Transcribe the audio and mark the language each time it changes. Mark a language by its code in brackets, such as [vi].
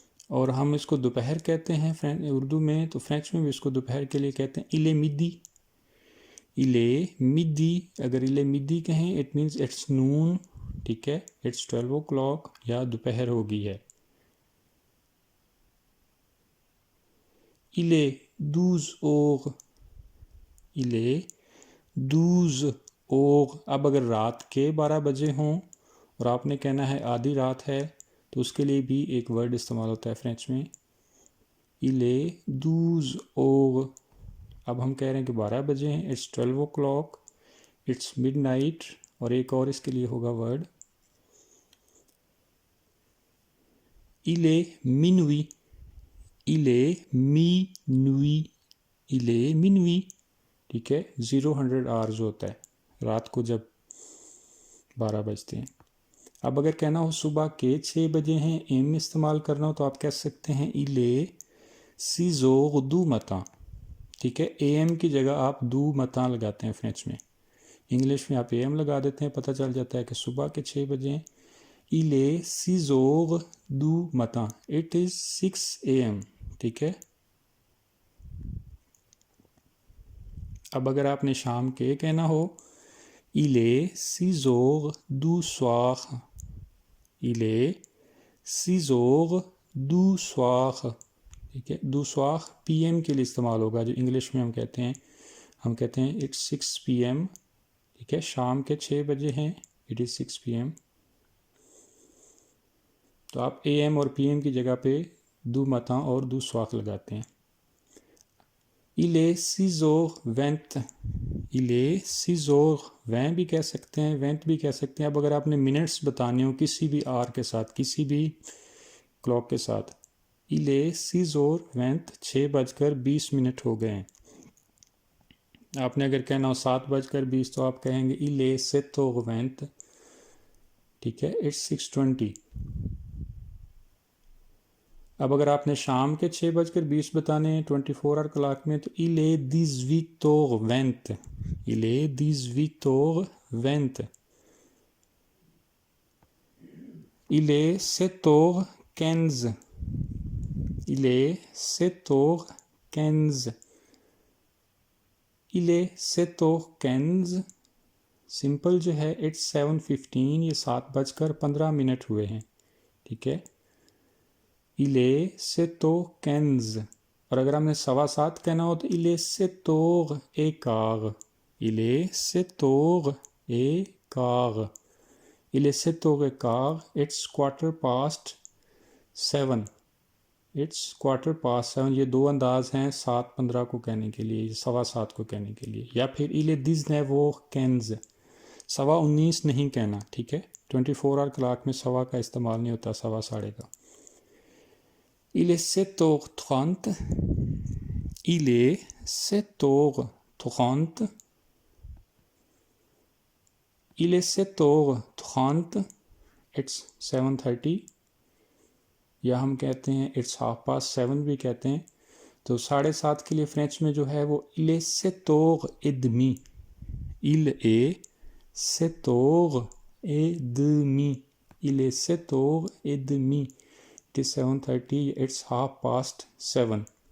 [hi] और हम इसको दोपहर कहते हैं उर्दू में, तो फ्रेंच में भी इसको दोपहर के लिए कहते हैं [fr] il est midi, il est midi। [hi] अगर [fr] il est midi [hi] कहें [en] it means it's noon, [hi] ठीक है, [en] it's 12 o'clock [hi] या दोपहर हो गई है। [fr] il est 12 heures, il est 12 heures। [hi] अब अगर रात के 12 बजे हों और आपने कहना है आधी रात है, तो उसके लिए भी एक वर्ड इस्तेमाल होता है फ्रेंच में, [fr] il est 12 heures। [hi] अब हम कह रहे हैं कि 12 बजे हैं, [en] It's 12 o'clock, it's midnight. [hi] और एक और इसके लिए होगा word [fr] il est minuit, il est minuit, [hi] il est minuit, ठीक है। 0-100 आवर्स होता है रात को जब 12 बजते हैं। अब अगर कहना हो सुबह के 6 बजे हैं, एम इस्तेमाल करना हो, तो आप कह सकते हैं [fr] il est 6 heures du matin, [hi] ठीक है। एम की जगह आप दू मता लगाते हैं फ्रेंच में, इंग्लिश में आप एम लगा देते हैं, पता चल जाता है कि सुबह के 6 बजे हैं। [fr] il est 6 heures du matin, [en] it is 6 AM, [hi] ठीक है। अब अगर आपने शाम के कहना हो, [fr] il est 6 heures du soir, [hi] il est 6 heures du soir, ठीक है। [fr] du soir [hi] PM के लिए इस्तेमाल होगा, जो इंग्लिश में हम कहते हैं [en] it's 6 PM, [hi] ठीक है। शाम के 6 बजे हैं, [en] It is 6 PM। [hi] तो आप AM और PM की जगह पे [fr] du matin [hi] और [fr] du soir [hi] लगाते हैं। [fr] il est 6 heures 20, il est 6 heures 20 [hi] भी कह सकते हैं, 20 भी कह सकते हैं। अब अगर आपने मिनट्स बताने हो किसी भी आर के साथ, किसी भी क्लॉक के साथ, il est 6 heures 20, 6:20 हो गए हैं। आपने अगर कहना हो 7:20 तो आप कहेंगे [fr] il est 7 heures 20, [hi] ठीक है, [en] It's 6:20। [hi] अब अगर आपने शाम के 6:20 बताने हैं 24 आवर क्लॉक में, तो [fr] il est 18 heures 20, il est 18 heures 20, il est 7 heures 15, il est 7 heures 15, il est 7 heures 15। [hi] Simple जो है [en] it's 7:15, [hi] ये 7:15 हुए हैं, ठीक है। [fr] il est 7 heures 15। [hi] और अगर हमने 7:15 कहना हो तो [fr] il est 7 heures et quart, il est 7 heures et quart, il est 7 heures et quart, [en] it's 7:15, it's 7:15। [hi] ये दो अंदाज हैं 7:15 को कहने के लिए, 7:15 को कहने के लिए। या फिर [fr] il est 19 heures 15, [hi] 19:15 नहीं कहना, ठीक है। 24 आवर क्लॉक में 7 का इस्तेमाल नहीं होता, 7:15 का। [fr] il est 7 heures 30, il est 7 heures 30, il est 7 heures 30, [en] it's 7:30। [hi] या हम कहते हैं [en] it's 7:30 [hi] भी कहते हैं। तो 7:30 के लिए फ्रेंच में जो है वो [fr] il est 7 heures et demi, il est 7 heures et demi, il est 7 heures et demi, [en] it is 7:30, it's 7:30।